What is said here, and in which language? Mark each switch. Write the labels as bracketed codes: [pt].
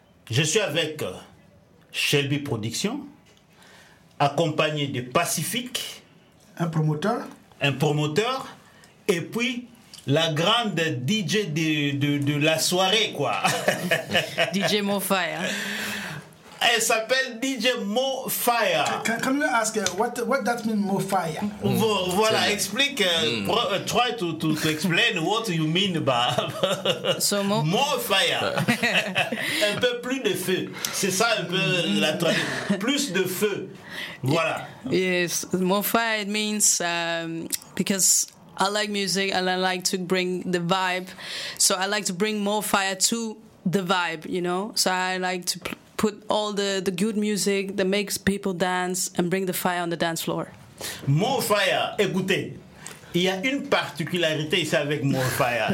[fr] Je suis avec Shelby Productions, accompagné de Pacifique, un promoteur, et puis la grande DJ de la soirée, quoi. DJ Mo Fire. Elle s'appelle DJ Mo Fire. [en] Can you ask what that mean, Mo Fire? [fr] Voilà, explique. [en] Try to explain what you mean by Mo [fr] Fire. Un peu plus de feu. C'est ça un peu la traduction. Plus de feu. Voilà. [en] Yes, Mo Fire means because I like music and I like to bring the vibe. So I like to bring more fire to the vibe, you know. So I like to put all the good music that makes people dance and bring the fire on the dance floor. [fr] More fire, écoutez, il y a une particularité ici avec more fire.